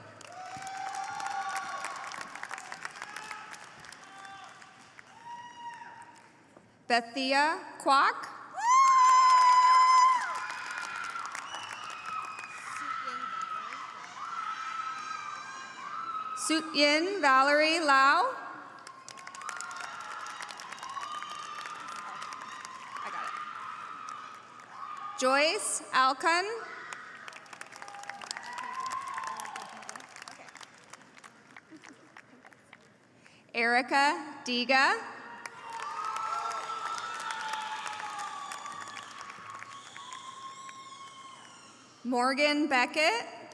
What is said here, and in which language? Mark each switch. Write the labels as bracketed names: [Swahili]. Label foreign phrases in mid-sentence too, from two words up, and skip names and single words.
[English] Bethia Kwok. Sutyin Valerie Lau. I got it. Joyce Alcon. Erica Diga. Morgan Beckett.